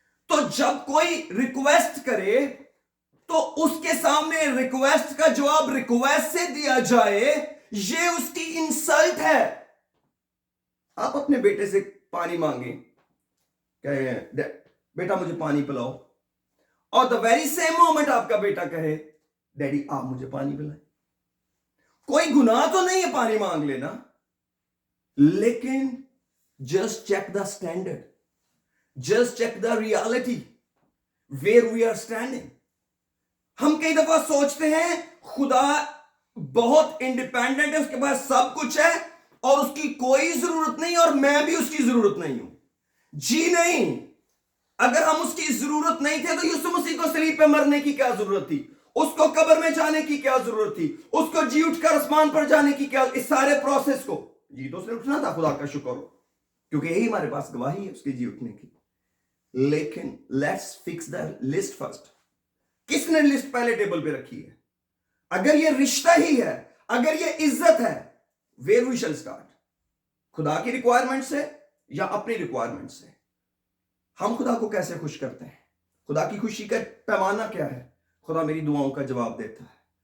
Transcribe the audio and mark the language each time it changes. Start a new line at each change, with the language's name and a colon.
Urdu: تو جب کوئی ریکویسٹ کرے تو اس کے سامنے ریکویسٹ کا جواب ریکویسٹ سے دیا جائے, یہ اس کی انسلٹ ہے. آپ اپنے بیٹے سے پانی مانگیں, کہیں بیٹا مجھے پانی پلاؤ, اور
English: the very same moment
Urdu: آپ کا بیٹا کہے ڈیڈی آپ مجھے پانی پلائیں. کوئی گناہ تو نہیں ہے پانی مانگ لینا, لیکن
English: just check the standard, just check the reality where we are standing.
Urdu: ہم کئی دفعہ سوچتے ہیں خدا بہت انڈیپینڈنٹ ہے, اس کے پاس سب کچھ ہے اور اس کی کوئی ضرورت نہیں, اور میں بھی اس کی ضرورت نہیں ہوں. جی نہیں, اگر ہم اس کی ضرورت نہیں تھے تو یسوع مسیح کو صلیب پہ مرنے کی کیا ضرورت تھی؟ اس کو قبر میں جانے کی کیا ضرورت تھی؟ اس کو جی اٹھ کر آسمان پر جانے کی کیا؟ اس سارے پروسیس کو جی تو اس نے اٹھنا تھا, خدا کا شکر ہو, کیونکہ یہی ہمارے پاس گواہی ہے اس کے جی اٹھنے کی. لیکن
English: Let's fix the list first.
Urdu: کس نے لسٹ پہلے ٹیبل پہ رکھی ہے؟ اگر یہ رشتہ ہی ہے, اگر یہ عزت ہے,
English: where we shall start?
Urdu: خدا کی ریکوائرمنٹ سے یا اپنی ریکوائرمنٹ سے؟ ہم خدا کو کیسے خوش کرتے ہیں؟ خدا کی خوشی کا پیمانہ کیا ہے؟ خدا میری دعاؤں کا جواب دیتا ہے.